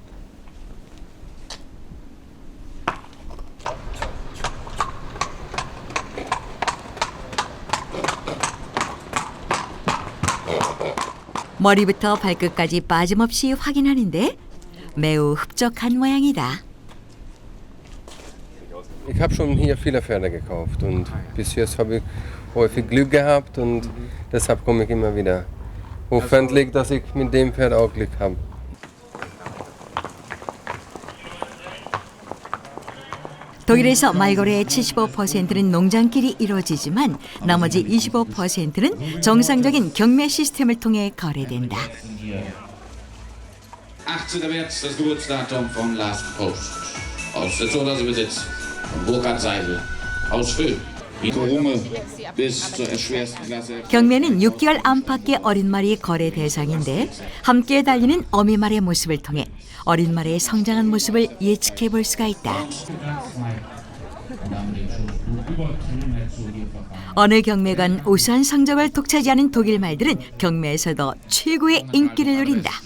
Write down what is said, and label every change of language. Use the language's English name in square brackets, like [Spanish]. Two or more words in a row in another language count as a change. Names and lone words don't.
[Korean] 머리부터 발끝까지 빠짐없이 확인하는데 매우 흡족한 모양이다. [German] Ich habe schon hier viele Pferde gekauft und bis jetzt habe ich häufig Glück gehabt und deshalb komme ich immer wieder. Hoffentlich, dass ich mit dem Pferd auch Glück habe. [Korean] 독일에서 말거래의 75%는 농장끼리 이루어지지만 나머지 25%는 정상적인 경매 시스템을 통해 거래된다. [German] 18. März das Geburtsdatum von Last Post. Aus der Zonerbesitz von Burkhard Seidel aus Föhn. bis zur schwersten Klasse. [Korean] 경매는 6개월 안팎의 어린 말이 거래 대상인데 함께 달리는 어미 말의 모습을 통해 어린 말의 성장한 모습을 예측해 볼 수가 있다. 어느 경매건 우수한 성적을 독차지하는 독일 말들은 경매에서도 최고의 인기를 누린다.